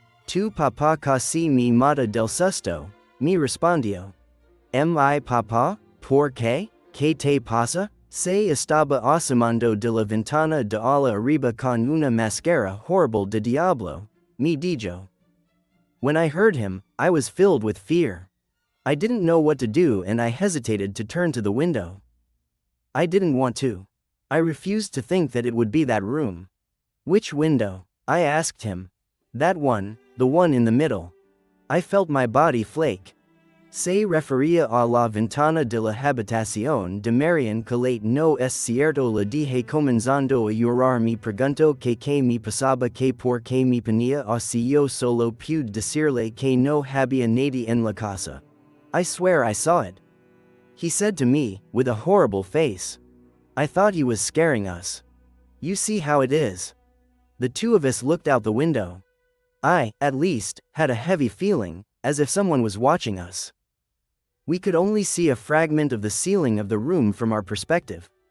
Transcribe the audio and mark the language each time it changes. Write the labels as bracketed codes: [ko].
[es] Tu papá casi me mata del susto, me respondió. Mi papá? ¿Por qué? ¿Qué te pasa? Se estaba asomando de la ventana de ala arriba con una máscara horrible de diablo, me dijo. [en] When I heard him, I was filled with fear. I didn't know what to do and I hesitated to turn to the window. I didn't want to. I refused to think that it would be that room. Which window? I asked him. That one, the one in the middle. I felt my body flake. [es] Se refería a la ventana de la habitación de Mariana que no es cierto. Le dije comenzando a llorar. Me preguntó que me pasaba, que por qué me ponía así. Yo solo pude decirle que no había nadie en la casa. [en] I swear I saw it. He said to me, with a horrible face. I thought he was scaring us. You see how it is. The two of us looked out the window. I, at least, had a heavy feeling, as if someone was watching us. We could only see a fragment of the ceiling of the room from our perspective.